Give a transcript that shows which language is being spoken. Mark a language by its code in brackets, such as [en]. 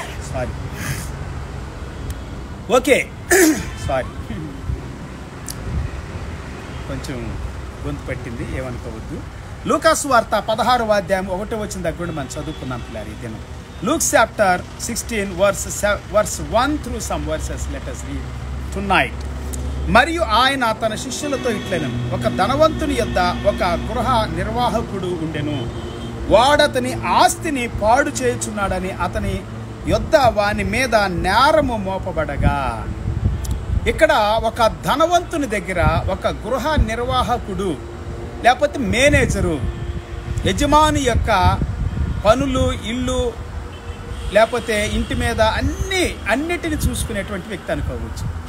[te] Sorry, okay, sorry, కొంచెం గొంతు పట్టింది, ఏమనుకోవద్దు. లూకాసు వార్త 16వ అధ్యాయం 1వ వచనం దగ్గర నుండి మనం చదువుకున్నాం పిల్లలు ఈ దినం. [en] Luke chapter 16 verse 1 through some verses. Let us read tonight. [te] మరియు ఆయన తన శిష్యులతో ఇట్లనెను, ఒక ధనవంతుని యొద్ద ఒక గృహ నిర్వాహకుడు ఉండెను. వాడతని ఆస్తిని పాడు చేయుచున్నాడని అతని యొద్ద వాని మీద నేరము మోపబడగా. ఇక్కడ ఒక ధనవంతుని దగ్గర ఒక గృహ నిర్వాహకుడు, లేకపోతే మేనేజరు, యజమాని యొక్క పనులు, ఇల్లు, లేకపోతే ఇంటి మీద అన్నిటిని చూసుకునేటువంటి వ్యక్తి అనుకోవచ్చు.